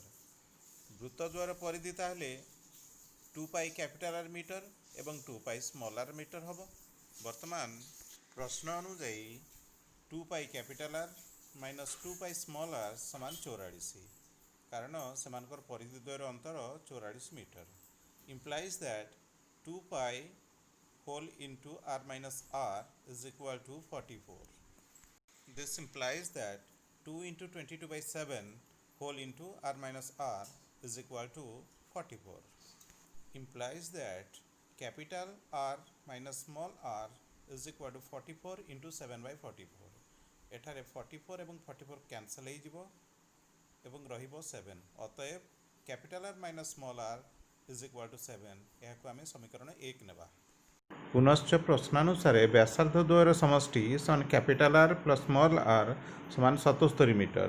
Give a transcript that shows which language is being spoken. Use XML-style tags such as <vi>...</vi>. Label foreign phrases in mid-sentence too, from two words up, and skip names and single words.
<or>ବୃତ୍ତ ଦ୍ୱୟର ପରିଧି ତାହେଲେ 2</or> <en>pi capital R</en> <or>ମିଟର ଏବଂ 2</or> <en>pi small r</en> <or>ମିଟର ହେବ। ବର୍ତ୍ତମାନ ପ୍ରଶ୍ନ ଅନୁଯାୟୀ 2</or> <en>pi capital R minus 2 pi small r</en> <or>ସମାନ 44 କାରଣ ସେମାନଙ୍କର ପରିଧି ଦ୍ୱୟର ଅନ୍ତର 44 ମିଟର।</or> <en>implies that 2 pi whole into r minus r is equal to 44. This implies that 2 into 22/7 whole into r minus r is equal to 44. Implies that capital R minus small r is equal to 44 into 7/44.</en> <or>ଏଠାରେ 44 ଏବଂ 44 କ୍ୟାନସେଲ ହେଇଯିବ ଏବଂ ରହିବ 7।</or> <en>ଅତଏବ capital R minus small r is equal to 7.</en> <or>ଏହାକୁ ଆମେ ସମୀକରଣ 1 ନେବା। ପୁନଶ୍ଚ ପ୍ରଶ୍ନାନୁସାରେ ବ୍ୟାସାର୍ଦ୍ଧ ଦ୍ୱୟର ସମଷ୍ଟି ସମାନ</or> <en>capital R plus small r</en> <or>ସମାନ 77 ମିଟର।</or>